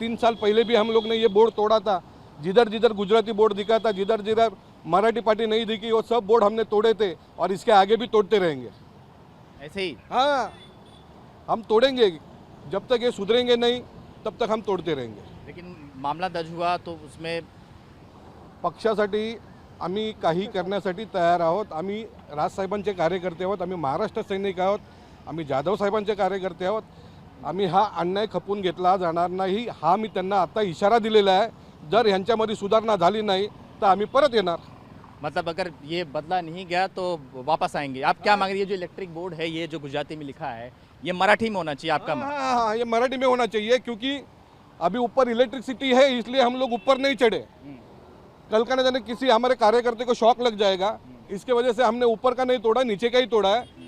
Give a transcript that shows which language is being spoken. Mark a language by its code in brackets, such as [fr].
[hi] 3 साल पहले भी हम लोग ने ये बोर्ड तोड़ा था, जिधर जिधर गुजराती बोर्ड दिखा था, जिधर जिधर मराठी पार्टी नहीं दिखी, वो सब बोर्ड हमने तोड़े थे और इसके आगे भी तोड़ते रहेंगे। ऐसे ही? हाँ, हम तोड़ेंगे, जब तक ये सुधरेंगे नहीं तब तक हम तोड़ते रहेंगे। लेकिन मामला दर्ज हुआ तो उसमें [mr] पक्षासाठी आम्ही काही करण्यासाठी तयार आहोत। आम्ही राजसाहेबांचे कार्यकर्ते आहोत, आम्ही महाराष्ट्र सैनिक आहोत, आम्ही जाधव साहेबांचे कार्यकर्ते आहोत। आम्ही हा अन्याय खपून घेतला जाणार नाही, हा मी त्यांना आता इशारा दिलेला आहे। जर ह्यांच्यामध्ये सुधारणा झाली नाही तर आम्ही परत येणार। [hi] मतलब अगर ये बदला नहीं गया तो वापस आएंगे। आप क्या मांग रही है? जो इलेक्ट्रिक बोर्ड है ये जो गुजराती में लिखा है ये मराठी में होना चाहिए आपका? हाँ, ये मराठी में होना चाहिए, क्योंकि अभी ऊपर इलेक्ट्रिसिटी है इसलिए हम लोग ऊपर नहीं चढ़े। कल का न जाने किसी हमारे कार्यकर्ते को शॉक लग जाएगा, इसके वजह से हमने ऊपर का नहीं तोड़ा, नीचे का ही तोड़ा है।